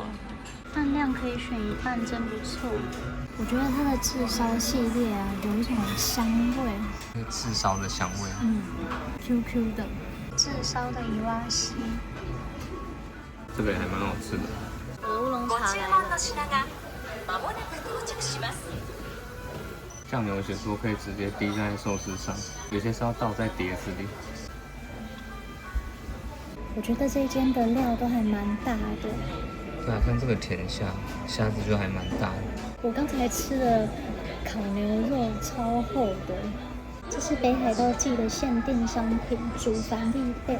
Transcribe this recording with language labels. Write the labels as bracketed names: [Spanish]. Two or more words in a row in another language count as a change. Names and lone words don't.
[Chinese] 饭量可以选一半，真不错。我觉得它的炙烧系列啊，有一种香味，炙烧的香味。 QQ 的炙烧的伊瓦西，这个也还蛮好吃的。我的乌龙 [Japanese] ご [Chinese] 茶来 [Japanese] 注文の [Chinese] 了。 [Japanese] 品がまもなく到着します。 [Chinese] 酱油写说可以直接滴在寿司上，有些是要倒在碟子里。我觉得这一间的料都还蛮大的。对啊，像这个甜虾，虾子就还蛮大的。我刚才吃的烤牛肉超厚的，这是北海道季的限定商品，煮饭必备。